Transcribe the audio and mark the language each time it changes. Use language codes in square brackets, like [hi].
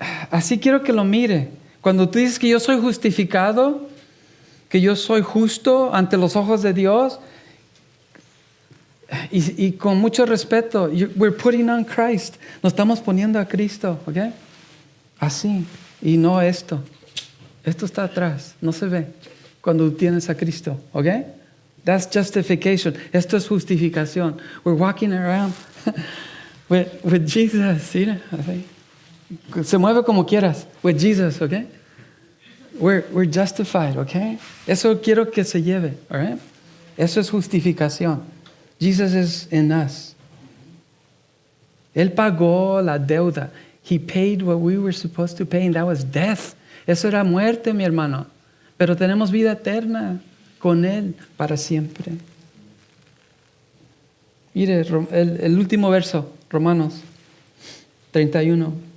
[es] Así quiero que lo mire. Cuando tú dices que yo soy justificado, que yo soy justo ante los ojos de Dios, y con mucho respeto, [en] we're putting on Christ. [es] Nos estamos poniendo a Cristo, ¿ok? Así, y no esto. Esto está atrás, no se ve cuando tienes a Cristo, ¿ok? [en] That's justification. [es] Esto es justificación. [en] We're walking around with Jesus. [es] ¿Sí? Se mueve como quieras. [en] With Jesus, okay? We're justified, okay? [es] Eso quiero que se lleve, [en] all right? [es] Eso es justificación. [en] Jesus is in us. [es] Él pagó la deuda. [en] He paid what we were supposed to pay, and that was death. [es] Eso era muerte, mi hermano. Pero tenemos vida eterna con Él para siempre. Mire, el último verso, Romanos 31.